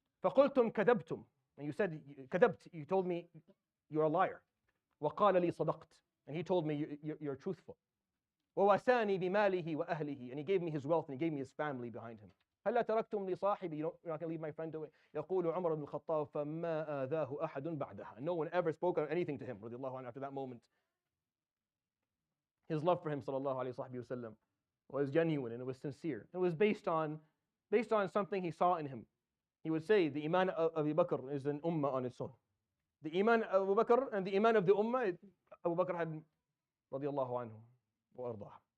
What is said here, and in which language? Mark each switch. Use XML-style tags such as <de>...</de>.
<ar>فقلتم كذبتم,</ar> <en>and you said</en> <ar>كذبت,</ar> <en>you told me you're a liar.</en> <ar>وقال لي صدقت,</ar> <en>and he told me you're truthful.</en> <ar>وواساني بماله وأهله,</ar> <en>and he gave me his wealth and he gave me his family behind him.</en> <ar>هلا تركتم لي صاحبي,</ar> <en>you're not going to leave my friend away.</en> <ar>يقول عمر بن الخطاب فما آذاه أحد بعدها.</ar> <en>No one ever spoke anything to him</en> <ar>رضي الله عنه</ar> <en>after that moment. His love for him sallallahu alayhi wa sallam was genuine and it was sincere. It was based on something he saw in him. He would say the iman of Abu Bakr is an ummah on its own. The iman of Abu Bakr and the iman of the ummah, Abu Bakr had radiallahu anhu wa ardah.</en>